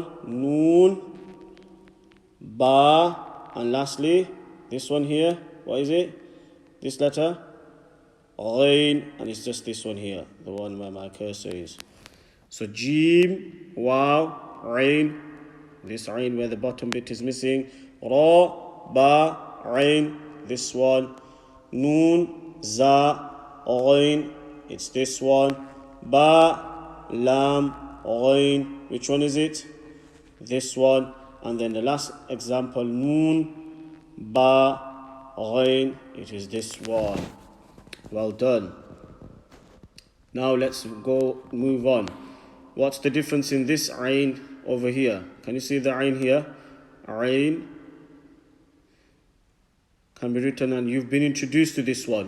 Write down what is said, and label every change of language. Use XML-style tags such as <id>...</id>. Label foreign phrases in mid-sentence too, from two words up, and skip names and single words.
<en>Noon, Ba, and lastly, this one here. What is it? This letter? Ain, and it's just this one here, the one where my cursor is. So Jim, Wow, Ain, This ain where the bottom bit is missing. Ra, ba, ain, this one. Noon, za, ain, it's this one. Ba, lam, ain, which one is it? This one. And then the last example, noon, ba, ain, it is this one. Well done. Now let's move on. What's the difference in this ain over here? Can you see the ain here? Ain can be written, and you've been introduced to this one.</en>